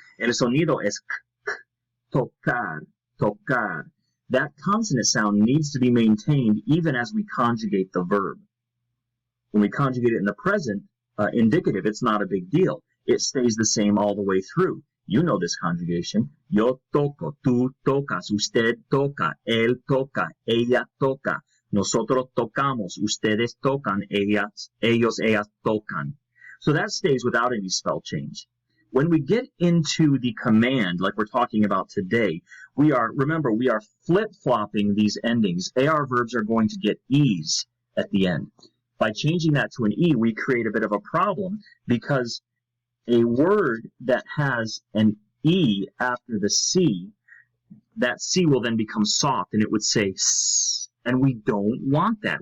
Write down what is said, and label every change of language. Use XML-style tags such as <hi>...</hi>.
<es>El sonido es k, tocar, tocar.</es> <en>That consonant sound needs to be maintained even as we conjugate the verb. When we conjugate it in the present indicative, it's not a big deal. It stays the same all the way through. You know this conjugation.</en> <es>Yo toco, tú tocas, usted toca, él toca, ella toca. Nosotros tocamos, ustedes tocan, ellos, ellas tocan.</es> <en>So that stays without any spell change. When we get into the command, like we're talking about today, we are flip-flopping these endings. AR verbs are going to get E's at the end. By changing that to an E, we create a bit of a problem because a word that has an E after the C, that C will then become soft and it would say S, and we don't want that.</en>